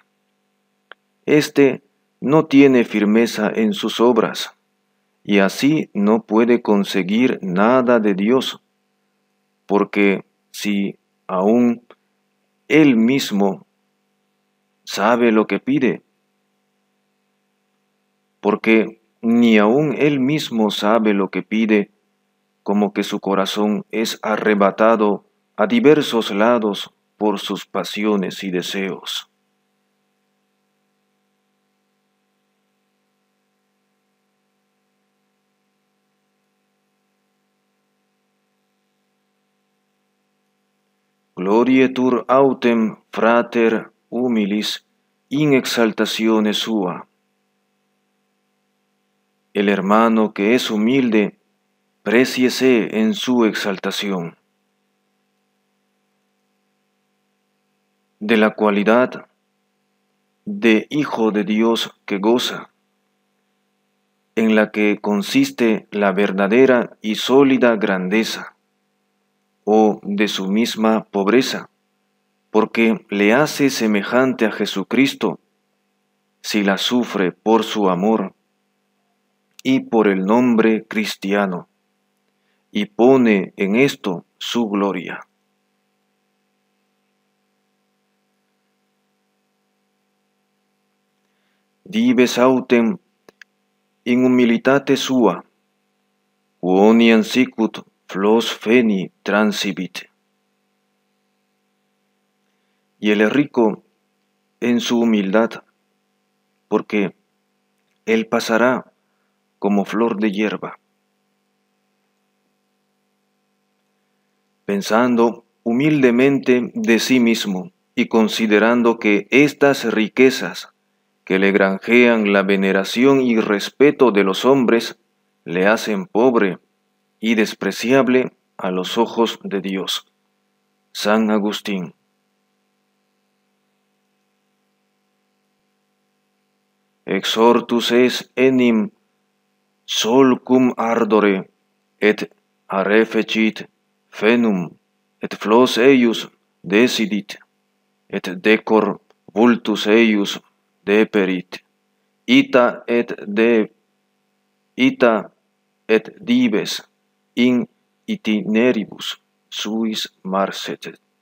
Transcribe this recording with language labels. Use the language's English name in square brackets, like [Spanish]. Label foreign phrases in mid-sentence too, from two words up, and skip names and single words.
[Spanish] Este no tiene firmeza en sus obras, y así no puede conseguir nada de Dios, porque si aún él mismo sabe lo que pide, porque ni aún él mismo sabe lo que pide, como que su corazón es arrebatado a diversos lados por sus pasiones y deseos. [Latin] Glorietur autem frater humilis in exaltatione sua. [Spanish] El hermano que es humilde, préciese en su exaltación. De la cualidad de hijo de Dios que goza, en la que consiste la verdadera y sólida grandeza, o de su misma pobreza, porque le hace semejante a Jesucristo, si la sufre por su amor y por el nombre cristiano, y pone en esto su gloria. [Latin] Dives autem in humilitate sua, quoniam sicut flos feni transibit. [Spanish] Y el rico en su humildad, porque él pasará como flor de hierba. Pensando humildemente de sí mismo y considerando que estas riquezas que le granjean la veneración y respeto de los hombres le hacen pobre y despreciable a los ojos de Dios. San Agustín. [Latin] Exhortus es enim solcum ardore, et arefecit fenum, et flos eius decidit, et decor vultus eius deperit, ita et dives in itineribus suis marcet.